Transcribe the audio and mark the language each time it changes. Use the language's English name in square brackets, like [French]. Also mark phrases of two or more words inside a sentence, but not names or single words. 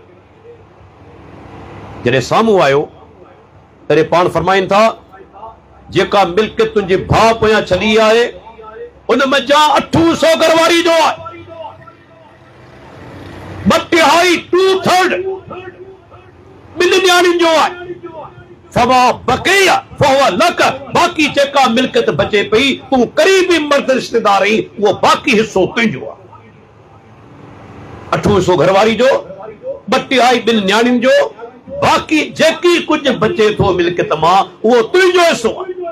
[Sindhi] जॾहिं साम्हूं आयो तॾहिं पाण फरमाइनि था, जेका मिल्क तुंहिंजे भाउ पोयां छॾी आहे, उन मज़ा 800 घरवारी जो आहे, 2/3 2/3 ॿिनि न्याणियुनि जो आहे। [Arabic] فما بقي فهو لك, [Sindhi] बाक़ी जेका मिल्कत बचे पई, तूं क़रीबी मर्द रिश्तेदार आहीं, उहो बाक़ी हिस्सो तुंहिंजो आहे। 800 घरवारी जो, 2/3 ॿिनि न्याणियुनि जो, बाक़ी जेकी कुझु बचे थो मिल्कत मां, उहो तुंहिंजो हिस्सो आहे।